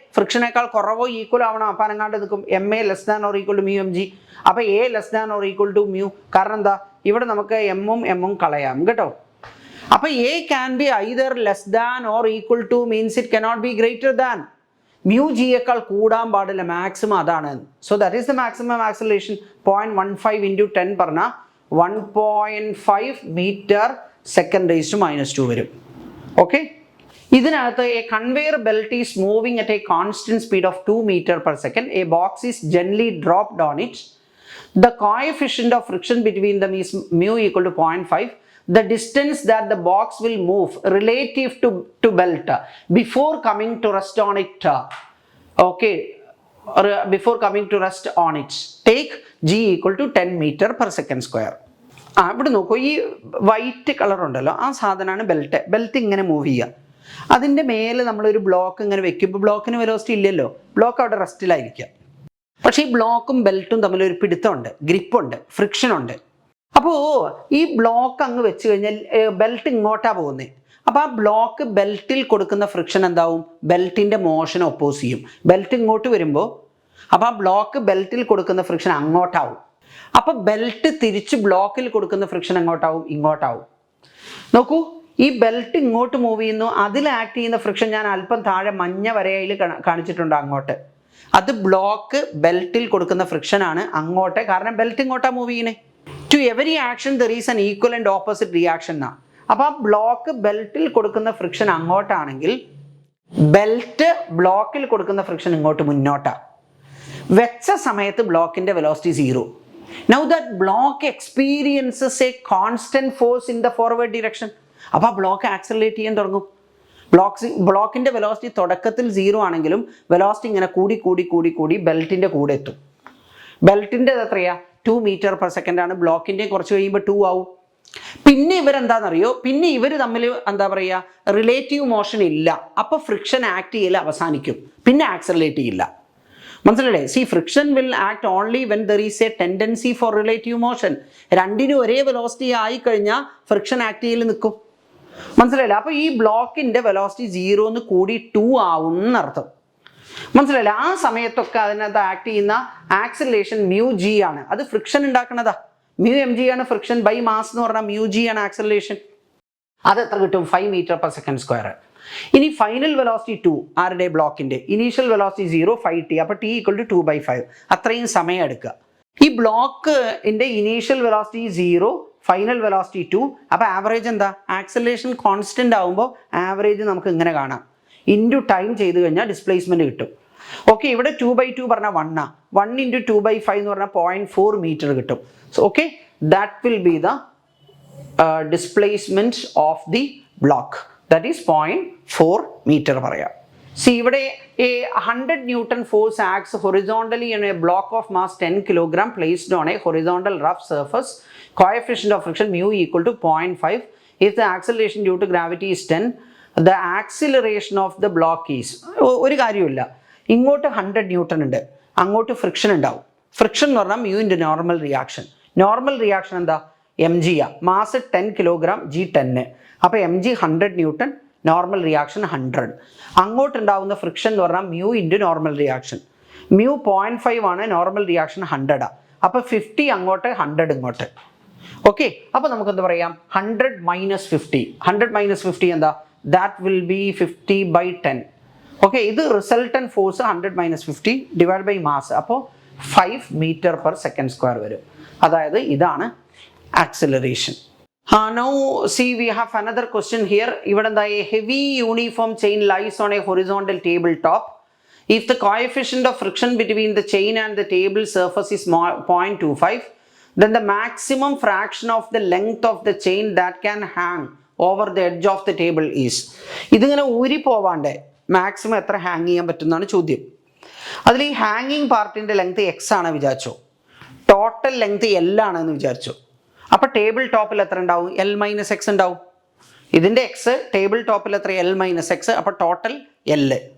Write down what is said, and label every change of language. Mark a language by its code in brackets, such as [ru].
[ml] ഫ്രിക്ഷനേക്കാൾ കുറവോ ഈക്വൽ ആവണം. അപ്പോൾ അനങ്ങാണ്ട് നിൽക്കും. [en] MA less than or equal to mu mg. [ml] അപ്പോൾ A less than or equal to mu. കാരണം എന്താ, ഇവിടെ നമുക്ക് M കളയാം കേട്ടോ. അപ്പോൾ [en] A can be either less than or equal to means it cannot be greater than. [ml] mu g യേക്കാൾ കൂടാൻ പാടില്ല, മാക്സിമം അതാണ്. [en] So that is the maximum acceleration. [ml] 0.15 into 10 പറഞ്ഞാൽ 1.5 meter second raised to -2 വരും. ഓക്കെ, ഇതിനകത്ത് [en] A conveyor belt is moving at a constant speed of 2 meter per second. A box is gently dropped on it. The coefficient of friction between them is mu equal to 0.5. The distance that the box will move relative to belt before coming to rest on it. Okay, or before coming to rest on it, take g equal to 10 meter per second square. [ml] ഇവിടെ നോക്കൂ, ഈ white colour ഉണ്ടല്ലോ, ആ സാധനമാണ് belt. Belt ഇങ്ങനെ move ചെയ്യുക. അതിൻ്റെ മേലെ നമ്മളൊരു ബ്ലോക്ക് ഇങ്ങനെ വെക്കുമ്പോൾ ബ്ലോക്കിന് വെലോസിറ്റി ഇല്ലല്ലോ, ബ്ലോക്ക് അവിടെ റെസ്റ്റിലായിരിക്കുക. പക്ഷേ ഈ ബ്ലോക്കും ബെൽറ്റും തമ്മിലൊരു പിടുത്തമുണ്ട്, ഗ്രിപ്പുണ്ട്, ഫ്രിക്ഷൻ ഉണ്ട്. അപ്പോൾ ഈ ബ്ലോക്ക് അങ്ങ് വെച്ച് കഴിഞ്ഞാൽ ബെൽറ്റ് ഇങ്ങോട്ടാണ് പോകുന്നത്. അപ്പോൾ ആ ബ്ലോക്ക് ബെൽറ്റിൽ കൊടുക്കുന്ന ഫ്രിക്ഷൻ എന്താവും, ബെൽറ്റിൻ്റെ മോഷൻ ഒപ്പോസ് ചെയ്യും. ബെൽറ്റ് ഇങ്ങോട്ട് വരുമ്പോൾ അപ്പോൾ ആ ബ്ലോക്ക് ബെൽറ്റിൽ കൊടുക്കുന്ന ഫ്രിക്ഷൻ അങ്ങോട്ടാവും. അപ്പോൾ ബെൽറ്റ് തിരിച്ച് ബ്ലോക്കിൽ കൊടുക്കുന്ന ഫ്രിക്ഷൻ എങ്ങോട്ടാവും, ഇങ്ങോട്ടാവും. നോക്കൂ, ഈ ബെൽറ്റ് ഇങ്ങോട്ട് മൂവ് ചെയ്യുന്നു, അതിൽ ആക്ട് ചെയ്യുന്ന ഫ്രിക്ഷൻ ഞാൻ അല്പം താഴെ മഞ്ഞ വരയിൽ കാണിച്ചിട്ടുണ്ട് അങ്ങോട്ട്. അത് ബ്ലോക്ക് ബെൽറ്റിൽ കൊടുക്കുന്ന ഫ്രിക്ഷനാണ് അങ്ങോട്ട്, കാരണം ബെൽറ്റ് ഇങ്ങോട്ടാണ് മൂവ് ചെയ്യണേ. [en] to every action there is an equal and opposite reaction [ml] എന്നാ. അപ്പോൾ ആ ബ്ലോക്ക് ബെൽറ്റിൽ കൊടുക്കുന്ന ഫ്രിക്ഷൻ അങ്ങോട്ടാണെങ്കിൽ ബെൽറ്റ് ബ്ലോക്കിൽ കൊടുക്കുന്ന ഫ്രിക്ഷൻ ഇങ്ങോട്ട് മുന്നോട്ടാണ്. വെച്ച സമയത്ത് ബ്ലോക്കിൻ്റെ velocity 0. [en] Now that block experiences a constant force in the forward direction. [ml] അപ്പോൾ ആ ബ്ലോക്ക് ആക്സലറേറ്റ് ചെയ്യാൻ തുടങ്ങും. ബ്ലോക്കിൻ്റെ വെലോസിറ്റി തുടക്കത്തിൽ 0 ആണെങ്കിലും വെലോസിറ്റി ഇങ്ങനെ കൂടി ബെൽറ്റിൻ്റെ കൂടെ എത്തും. ബെൽറ്റിൻ്റെ എത്രയാ, 2 meter per second ആണ്. ബ്ലോക്കിൻ്റെ കുറച്ച് കഴിയുമ്പോൾ 2 ആവും. പിന്നെ ഇവരെന്താണെന്നറിയോ, പിന്നെ ഇവർ തമ്മിൽ എന്താ പറയുക, റിലേറ്റീവ് മോഷൻ ഇല്ല. അപ്പോൾ ഫ്രിക്ഷൻ ആക്ട് ചെയ്യൽ അവസാനിക്കും, പിന്നെ ആക്സലറേറ്റ് ചെയ്യില്ല. മനസ്സിലല്ലേ? [en] Friction will act only when there is a tendency for relative motion. [ml] രണ്ടിനും ഒരേ വെലോസിറ്റി ആയി കഴിഞ്ഞാൽ ഫ്രിക്ഷൻ ആക്ട് ചെയ്യൽ നിൽക്കും. മനസ്സിലായില്ല? അപ്പോൾ ഈ ബ്ലോക്കിൻ്റെ വെലോസിറ്റി 0 കൂടി 2 ആവും എന്നർത്ഥം. മനസ്സിലായില്ല? ആ സമയത്തൊക്കെ അതിനകത്ത് ആക്ട് ചെയ്യുന്ന ആക്സലറേഷൻ mu g ആണ്. അത് ഫ്രിക്ഷൻ ഉണ്ടാക്കണതാ. mu mg ആണ് ഫ്രിക്ഷൻ ബൈ മാസ് എന്ന് പറഞ്ഞാൽ mu g ആണ് ആക്സലറേഷൻ. അത് എത്ര കിട്ടും, 5 meter per second square. ഇനി ഫൈനൽ വെലോസിറ്റി 2 ആരുടെ, ബ്ലോക്കിൻ്റെ. Initial velocity 0, 5t. അപ്പോൾ t equal to 2/5. അത്രയും സമയം എടുക്കുക. ഈ ബ്ലോക്കിൻ്റെ ഇനീഷ്യൽ വെലോസിറ്റി 0, ഫൈനൽ വെലോസിറ്റി 2. അപ്പോൾ ആവറേജ് എന്താ, ആക്സലറേഷൻ കോൺസ്റ്റൻ്റ് ആകുമ്പോൾ ആവറേജ് നമുക്ക് ഇങ്ങനെ കാണാം. ഇൻറ്റു ടൈം ചെയ്ത് കഴിഞ്ഞാൽ ഡിസ്പ്ലേസ്മെൻറ്റ് കിട്ടും. ഓക്കെ, ഇവിടെ 2/2 പറഞ്ഞാൽ 1 ആണ്. 1 × 2/5 എന്ന് പറഞ്ഞാൽ 0.4 meter കിട്ടും. [en] So okay, that will be the displacement of the block. That is 0.4 meter [ml] പറയാം. ഇവിടെ [en] a 100 Newton force acts horizontally on a block of mass 10 kg placed on a horizontal rough surface. Coefficient of friction mu equal to 0.5. If the acceleration due to gravity is 10, the acceleration of the block is, [ml] ഒരു കാര്യമില്ല, ഇങ്ങോട്ട് 100 Newton ഉണ്ട്, അങ്ങോട്ട് friction ഉണ്ടാവും. Friction എന്ന് പറഞ്ഞാൽ mu into normal reaction. Normal reaction എന്താ, mg ആ. Mass 10 kg, g 10. അപ്പോൾ mg 100 Newton, normal reaction 100. അങ്ങോട്ടുണ്ടാവുന്ന friction എന്ന് പറഞ്ഞാൽ mu into normal reaction. mu 0.5 ആണ്, നോർമൽ റിയാക്ഷൻ 100 ആണ്. അപ്പോൾ 50 അങ്ങോട്ട്, 100 ഇങ്ങോട്ട്. ഓക്കെ, അപ്പോൾ നമുക്ക് എന്താ പറയാം, 100 - 50. [en] 100 - 50 [ml] എന്താ, [en] That will be 50/10. [ml] ഓക്കെ, ഇത് resultant force 100 - 50 divide by mass. അപ്പോൾ 5 meter per second square വരും. അതായത് ഇതാണ് acceleration. [en] Now see, we have another question here. [ml] ഇവിടെ എന്താ, [en] a heavy uniform chain lies on a horizontal tabletop. If the coefficient of friction between the chain and the table surface is 0.25, then the maximum fraction of the length of the chain that can hang over the edge of the table is. [ml] ഇതിങ്ങനെ ഊരി പോവാണ്ടേ maximum എത്ര hang ചെയ്യാൻ പറ്റുന്നതാണ് ചോദ്യം. അതിൽ ഈ ഹാങ്ങിങ് പാർട്ടിൻ്റെ length x ആണ് വിചാരിച്ചോ, ടോട്ടൽ ലെങ്ത് L ആണെന്ന് വിചാരിച്ചോ. അപ്പോൾ ടേബിൾ ടോപ്പിൽ എത്ര ഉണ്ടാവും, L - x ഉണ്ടാവും. ഇതിൻ്റെ എക്സ് ടേബിൾ ടോപ്പിൽ എത്ര എൽ മൈനസ് എക്സ്, അപ്പോൾ ടോട്ടൽ എൽ.